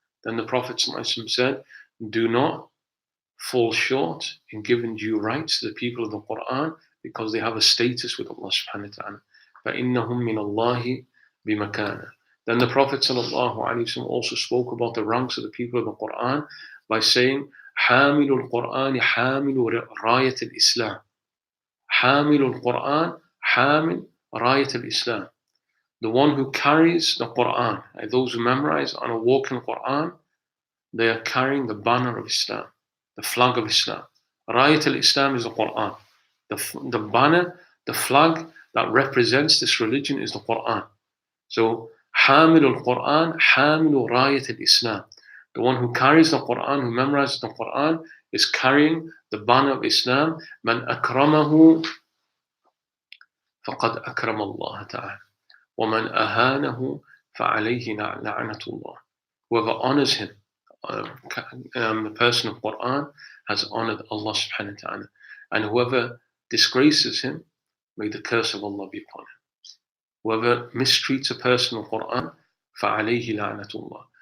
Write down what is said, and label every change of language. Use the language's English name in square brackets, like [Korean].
[English] Then the Prophet ﷺ said, do not fall short in giving due rights to the people of the Quran, because they have a status with Allah subhanahu wa ta'ala. [Arabic] فإنهم من الله بمكان. [English] Then the Prophet ﷺ also spoke about the ranks of the people of the Quran by saying, [Arabic] حامل القرآن حامل راية الإسلام. حامل القرآن حامل راية الإسلام. [English] The one who carries the Quran, those who memorize on a walk in the Quran, they are carrying the banner of Islam, the flag of Islam. Rayat al-Islam is the Quran. The banner, the flag that represents this religion is the Quran. [Arabic] So, حامل القرآن حامل راية الإسلام. [English] The one who carries the Quran, who memorizes the Quran, is carrying the banner of Islam. [Arabic] من أكرمه فقد أكرم الله تعالى ومن أهانه فعليه لعنة الله. [English] Whoever honors him, the person of Quran, has honored Allah subhanahu wa ta'ala. And whoever disgraces him, may the curse of Allah be upon him. Whoever mistreats a person of Quran, [Arabic] فَعَلَيْهِ لَعْنَةُ اللَّهِ.